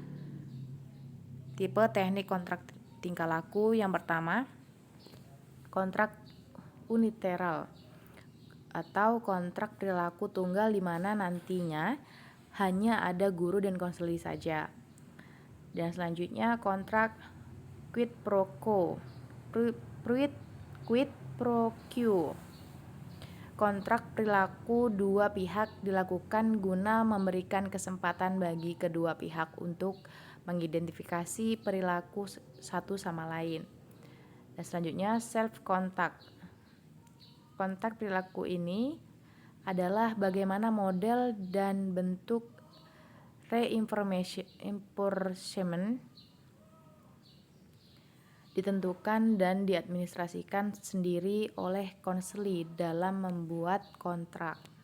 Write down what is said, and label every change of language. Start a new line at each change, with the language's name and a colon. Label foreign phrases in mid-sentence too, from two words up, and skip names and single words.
Indonesian: Tipe teknik kontrak tingkah laku yang pertama, kontrak unilateral atau kontrak perilaku tunggal di mana nantinya hanya ada guru dan konseli saja. Dan selanjutnya kontrak
Latin: quid pro quo. Quid pro quo.
Indonesian: Kontrak perilaku dua pihak dilakukan guna memberikan kesempatan bagi kedua pihak untuk mengidentifikasi perilaku satu sama lain. Dan selanjutnya
English: self contact.
Indonesian: Kontak perilaku ini adalah bagaimana model dan bentuk reinforcement ditentukan dan diadministrasikan sendiri oleh konseli dalam membuat kontrak.